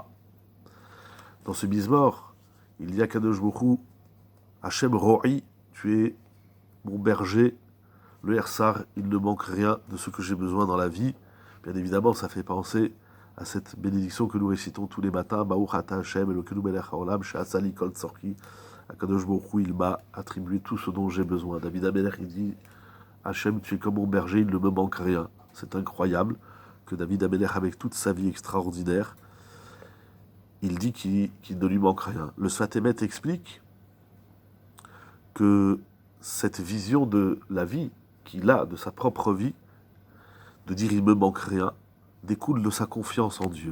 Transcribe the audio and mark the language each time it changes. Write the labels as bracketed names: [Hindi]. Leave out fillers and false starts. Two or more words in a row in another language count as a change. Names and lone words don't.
[French] Dans ce Mizmor, il y a [Hebrew] קדוש ברוך הוא השם רועי, [French] tu es mon berger, le Hersar, il ne manque rien de ce que j'ai besoin dans la vie. Bien évidemment, ça fait penser à cette bénédiction que nous récitons tous les matins, [Hebrew] ברוך אתה השם אלוקינו מלך העולם שעשה לי כל צרכי. קדוש ברוך הוא, [French] il m'a attribué tout ce dont j'ai besoin. David Amelech, il dit, Hachem, tu es comme mon berger, il ne me manque rien. C'est incroyable que David Amelech, avec toute sa vie extraordinaire, il dit qu'il ne lui manque rien. Le Sfat Emet explique que cette vision de la vie qu'il a, de sa propre vie, de dire il me manque rien, découle de sa confiance en Dieu.